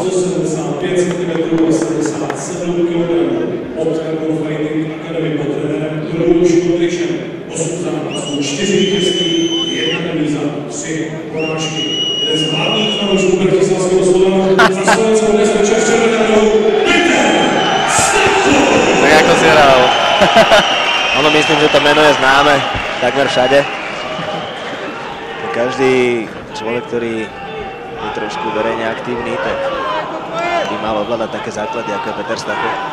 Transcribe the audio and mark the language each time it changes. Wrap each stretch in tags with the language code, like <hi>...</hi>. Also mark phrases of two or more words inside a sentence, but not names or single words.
<cs>75 cm a 77 kg. Od Carbon Fighting Academy pod trenérem Miloušem Kondričem. 8 zápasů, 4 vítězství, 1 remíza, 3 porážky. Jeden z hlavních fanoušků bratislavského Slovanu za slovenskou bezpečí v červené rohu Peter Stacho!</cs> <sk>Tak ako si hral. Ono myslím, že to meno je známe takmer všade. Každý človek, ktorý je trošku verejne aktívny, tak by mal ovládať také základy, ako je Peter Stacho.</sk>